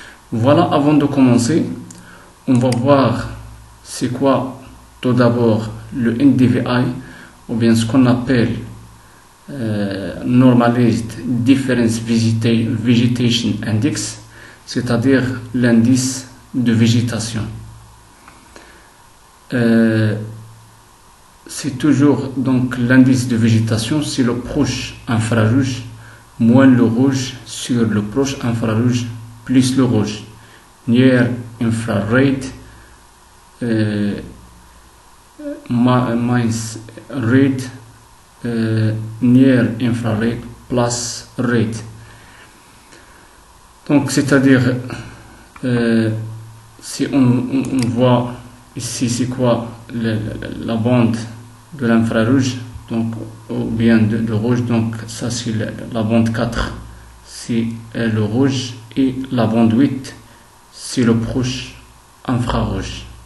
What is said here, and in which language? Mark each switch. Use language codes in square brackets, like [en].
[fr] Voilà, avant de commencer, on va voir c'est quoi tout d'abord le NDVI, ou bien ce qu'on appelle Normalized Difference Vegetation Index, c'est-à-dire l'indice de végétation. C'est toujours donc l'indice de végétation, c'est le proche infrarouge moins le rouge sur le proche infrarouge plus le rouge. [en] Near infrared minus red, near infrared plus red. [fr] Donc c'est-à-dire si on voit ici c'est quoi la bande de l'infrarouge, donc ou bien de rouge, donc ça c'est la bande 4, c'est le rouge, et la bande 8 c'est le proche infrarouge.